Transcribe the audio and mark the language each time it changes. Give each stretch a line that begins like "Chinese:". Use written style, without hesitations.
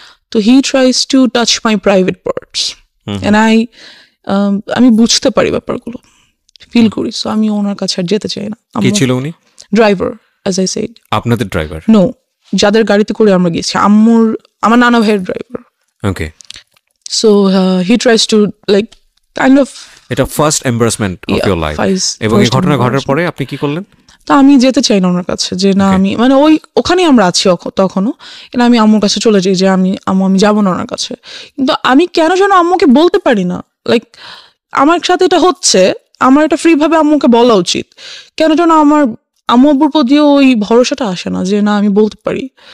English: তো he tries to touch my private parts, and
Bangla: আমি বুঝতে পারি ব্যাপারগুলো, ফিল করি। সো আমি ওনার কাছে আর যেতে চাই না। কি ছিল উনি?
English: Driver, as I said.
Bangla: আপনাদের ড্রাইভার? নো, যাদের গাড়িতে করে আমরা গেছি, আমার নানা ভাইয়ের driver.
English: Okay. So he tries to like kind of,
Bangla: এটা
English: First embarrassment of your life.
Bangla: এবং এই ঘটনা ঘটার পরে আপনি কি করলেন? তো আমি যেতে চাই না ওনার কাছে, যে না আমি, মানে ওখানেই আমরা আছি তখনও, কিন্তু আমি আম্মুর কাছে চলে যাই যে আমি যাবো না ওনার কাছে। কিন্তু আমি কেন যেন আম্মুকে বলতে পারি না, লাইক আমার সাথে এটা হচ্ছে, আমার এটা ফ্রি ভাবে আম্মুকে বলা উচিত, কেন যেন আমার আম্মু আব্বুর প্রতিও ওই ভরসাটা আসে না যে না আমি বলতে পারি।